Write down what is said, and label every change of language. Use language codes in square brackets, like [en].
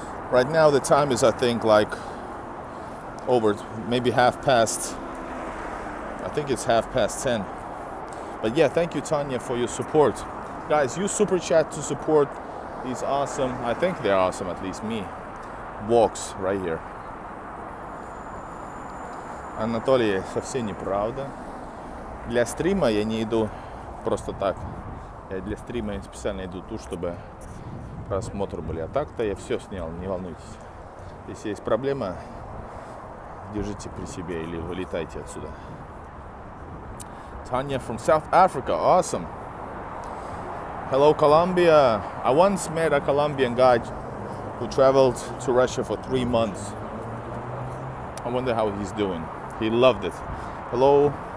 [en] Right now the time is, I think, like over maybe I think it's 10:30. But yeah, thank you, Tanya, for your support. Guys, use Super Chat to support these awesome, I think they're awesome, at least me, walks right here. [ru] Анатолий, совсем неправда. Для стрима я не иду просто так. Я для стрима специально иду тут, чтобы просмотры были. А так-то я все снял, не волнуйтесь. Если есть проблема, держите при себе или вылетайте отсюда. [en] Tanya from South Africa, awesome. Hello, Colombia. I once met a Colombian guy who traveled to Russia for 3 months. I wonder how he's doing. He loved it. Hello.